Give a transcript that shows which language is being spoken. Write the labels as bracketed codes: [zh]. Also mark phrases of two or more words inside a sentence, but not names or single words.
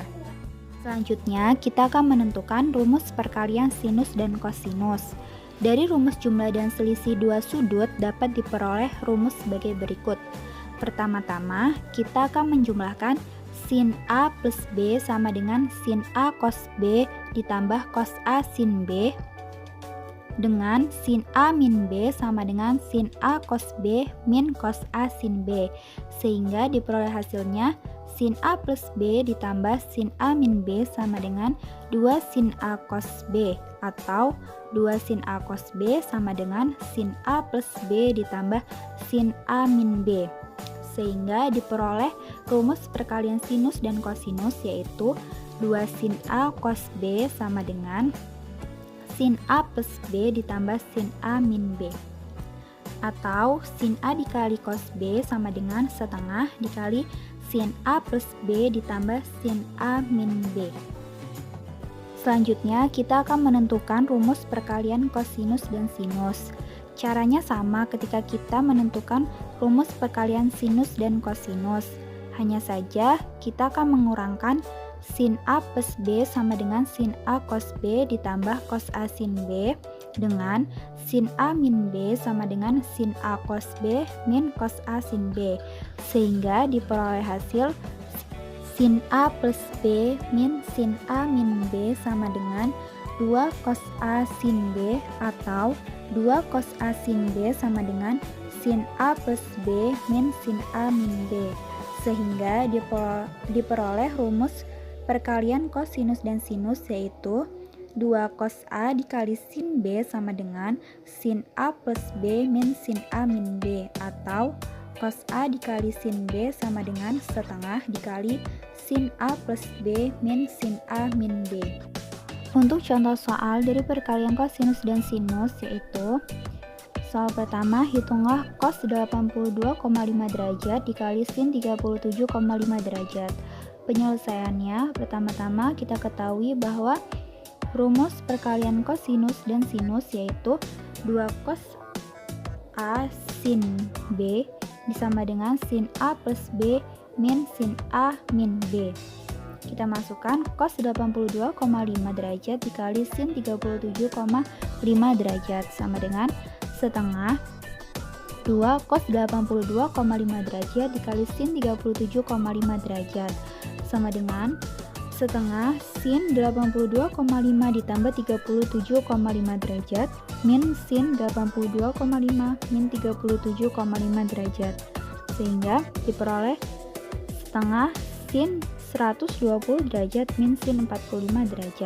[id] Selanjutnya kita akan menentukan rumus perkalian sinus dan kosinus. Dari rumus jumlah dan selisih dua sudut dapat diperoleh rumus sebagai berikut. Pertama-tama kita akan menjumlahkan sin A plus B sama dengan sin A cos B ditambah cos A sin B dengan sin A min B sama dengan sin A cos B min cos A sin B, sehingga diperoleh hasilnya sin A plus B ditambah sin A min B sama dengan 2 sin A cos B, atau 2 sin A cos B sama dengan sin A plus B ditambah sin A min B, sehingga diperoleh rumus perkalian sinus dan kosinus yaitu 2 sin A cos B sama dengan sin A plus B ditambah sin A min B, atau sin A dikali cos B sama dengan setengah dikali sin A plus B ditambah sin A min B. Selanjutnya kita akan menentukan rumus perkalian kosinus dan sinus. Caranya sama ketika kita menentukan rumus perkalian sinus dan kosinus. Hanya saja kita akan mengurangkan sin A plus B sama dengan sin A cos B ditambah cos A sin B dengan sin A min B sama dengan sin A cos B min cos A sin B, sehingga diperoleh hasil sin A plus B min sin A min B sama dengan 2 cos A sin B atau 2 cos A sin B sama dengan sin A plus B min sin A min B, sehingga diperoleh rumus perkalian kosinus dan sinus, yaitu 2 cos A dikali sin B sama dengan sin A plus B min sin A min B, atau cos A dikali sin B sama dengan setengah dikali sin A plus B min sin A min B. Untuk contoh soal dari perkalian kosinus dan sinus, yaitu soal pertama, hitunglah cos 82,5 derajat dikali sin 37,5 derajat. Penyelesaiannya, pertama-tama kita ketahui bahwa rumus perkalian kosinus dan sinus yaitu 2 cos A sin B disama dengan sin A plus B min sin A min B. Kita masukkan cos 82,5 derajat dikali sin 37,5 derajat sama dengan setengah 2 cos 82,5 derajat dikali sin 37,5 derajat sama dengan setengah sin 82,5 ditambah 37,5 derajat min sin 82,5 min 37,5 derajat, sehingga diperoleh setengah sin 120 derajat min sin 45 derajat.